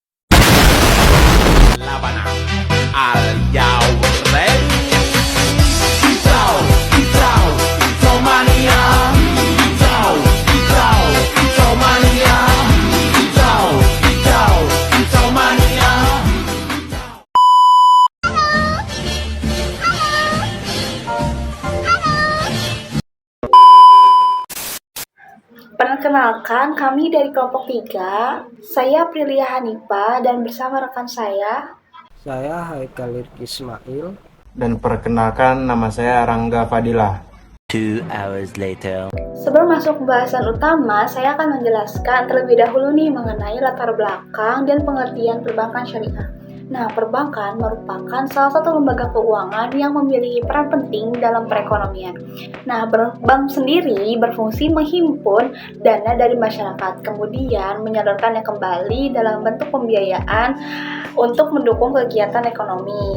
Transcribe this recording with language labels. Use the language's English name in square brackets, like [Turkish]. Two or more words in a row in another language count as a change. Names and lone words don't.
[Indonesian] Laban al Yao Ready. Pitau, pitau, pitau mania. Pitau, pitau, pitau mania. Pitau, pitau, pitau mania. Perkenalkan, kami dari kelompok 3. Saya Prilia Hanifa dan bersama rekan saya. Saya Haikal Ismail. Dan perkenalkan, nama saya Rangga Fadilah. [English] 2 hours later. [Indonesian] Sebelum masuk pembahasan utama, saya akan menjelaskan terlebih dahulu nih mengenai latar belakang dan pengertian perbankan syariah. Nah, perbankan merupakan salah satu lembaga keuangan yang memiliki peran penting dalam perekonomian. Nah, bank sendiri berfungsi menghimpun dana dari masyarakat, kemudian menyalurkannya kembali dalam bentuk pembiayaan untuk mendukung kegiatan ekonomi.